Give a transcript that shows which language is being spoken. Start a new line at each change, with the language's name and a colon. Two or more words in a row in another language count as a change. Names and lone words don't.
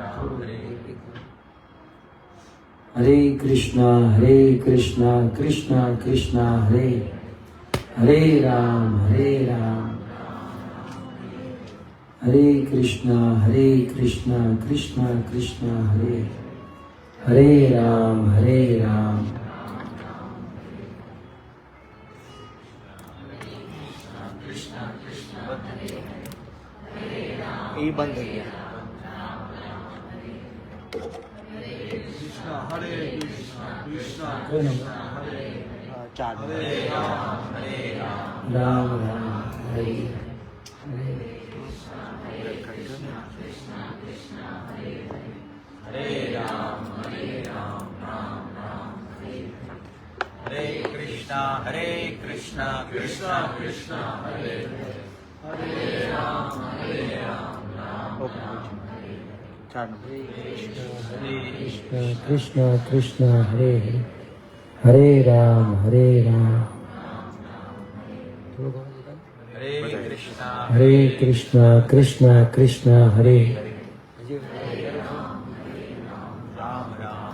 Sanskrit: Hare Krishna, Krishna Krishna, Hare Hare Ram, Hare Krishna, Krishna Krishna, Hare Hare Ram,
Gujarati: એ બંધ થઈ ગયા. ચાર
Sanskrit: Ram Hare Hare Ram, Hare Krishna, Krishna Krishna, Hare Hare Ram,
Gujarati: ચાર નંબર.
Sanskrit: Krishna Krishna, Hare Hare Ram, Hare Krishna, Hare Krishna, Krishna Hare Ram Ram,